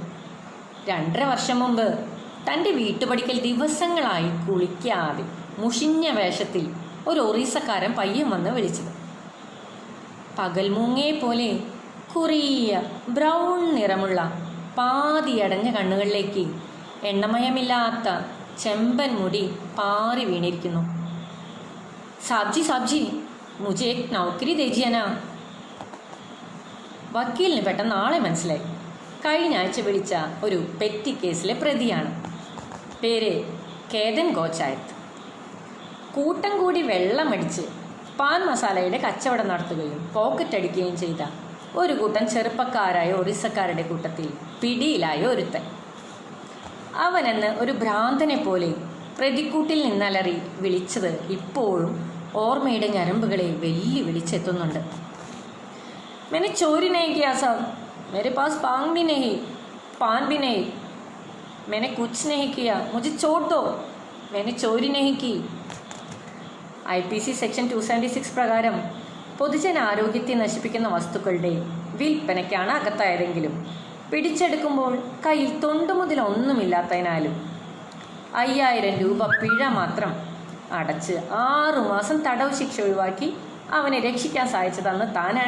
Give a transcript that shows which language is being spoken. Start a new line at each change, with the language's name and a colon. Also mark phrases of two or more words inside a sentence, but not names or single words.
Malayalam: 2.5 വർഷം മുമ്പ് തൻ്റെ വീട്ടുപടിക്കൽ ദിവസങ്ങളായി കുളിക്കാതെ മുഷിഞ്ഞ വേഷത്തിൽ ഒരു ഒറീസക്കാരൻ പയ്യൻ വന്ന് വിളിച്ചത്. പകൽമൂങ്ങയെ പോലെ കുറിയ ബ്രൗൺ നിറമുള്ള പാതിയടഞ്ഞ കണ്ണുകളിലേക്ക് എണ്ണമയമില്ലാത്ത ചെമ്പൻ മുടി പാറി വീണിരിക്കുന്നു.
Hindi: സാബ്ജി മുझे एक नौकरी दीजिए ना.
Malayalam: വക്കീലിന് പെട്ടെന്ന് ആളെ മനസ്സിലായി. കഴിഞ്ഞ ആഴ്ച വിളിച്ച ഒരു പെറ്റി കേസിലെ പ്രതിയാണ്. പേര് കേതൻ ഗോച്ചായത്ത്. കൂട്ടം കൂടി വെള്ളമടിച്ച് പാൻ മസാലയുടെ കച്ചവടം നടത്തുകയും പോക്കറ്റ് അടിക്കുകയും ചെയ്ത ഒരു കൂട്ടം ചെറുപ്പക്കാരായ ഒറീസക്കാരുടെ കൂട്ടത്തിൽ പിടിയിലായ ഒരുത്തൻ. അവനെന്ന് ഒരു ഭ്രാന്തനെ പോലെ പ്രതിക്കൂട്ടിൽ നിന്നലറി വിളിച്ചത് ഇപ്പോഴും ഓർമ്മയുടെ ഞരമ്പുകളെ വെല്ലുവിളിച്ചെത്തുന്നുണ്ട്.
Hindi: मैंने चोरी नहीं किया साहब, मेरे पास पान भी नहीं, मैंने कुछ नहीं किया, मुझे छोड़ दो, मैंने चोरी नहीं की.
Malayalam: IPC സെക്ഷൻ 276 പ്രകാരം പൊതുജനാരോഗ്യത്തെ നശിപ്പിക്കുന്ന വസ്തുക്കളുടെ വിൽപ്പനയ്ക്കാണ് അകത്തായതെങ്കിലും പിടിച്ചെടുക്കുമ്പോൾ കയ്യിൽ തൊണ്ടുമുതൽ ഒന്നുമില്ലാത്തതിനാലും 5000 രൂപ പിഴ മാത്രം അടച്ച് 6 മാസം തടവ് ശിക്ഷ ഒഴിവാക്കി അവനെ രക്ഷിക്കാൻ സാധിച്ചതെന്ന് താനാണ്.